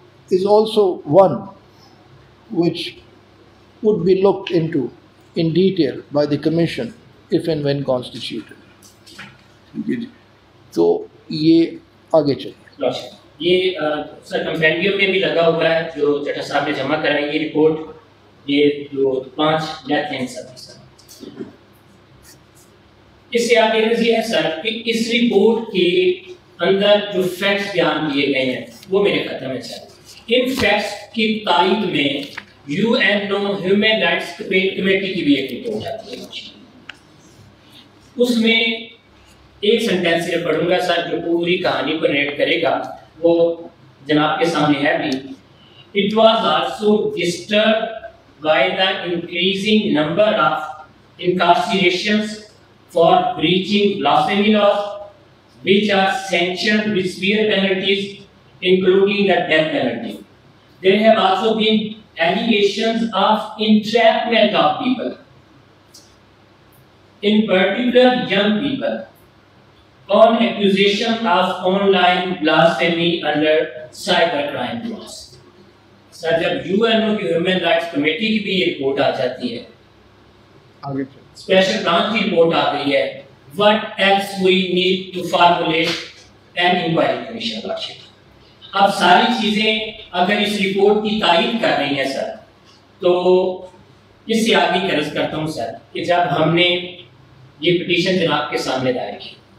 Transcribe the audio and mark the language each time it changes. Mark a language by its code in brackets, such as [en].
[en] is also one which would be looked into in detail by the commission if and when constituted. [ur] تو یہ آگے چلے. یہ سر compendium میں بھی لگا ہوا ہے جو چٹا صاحب نے جمع کرا ہے یہ رپورٹ. یہ جو 5 ڈیتھ ہیں سر. اس سے آگے یہ ہے سر کہ اس رپورٹ کے اندر جو فیکٹس بیان کیے گئے ہیں وہ میرے ختم ہے سر. ان فیکٹس کی تائید میں UN ہیومن رائٹس کمیٹی کی بھی ایک رپورٹ آتی ہے. اس میں ایک سینٹینس سے پڑھوں گا سر جو پوری کہانی کو نریٹ کرے گا, وہ جناب کے سامنے ہے بھی. [en] It was also disturbed by the increasing number of incarcerations for breaching blasphemy laws, which are sanctioned with severe penalties, including the death penalty. There have also been allegations of entrapment of people, in particular young people, on accusation of online blasphemy under cybercrime laws. [ur] سر جب UN کی human rights committee کی بھی یہ report آ جاتی ہے, special branch کی report آ گئی ہے, [en] what else we need to formulate an inquiry commission. [ur] اب ساری چیزیں اگر اس رپورٹ کی تائید کر رہی ہیں سر, تو اس سے آگے عرض کرتا ہوں سر کہ جب ہم نے یہ پٹیشن جناب کے سامنے دائر کی,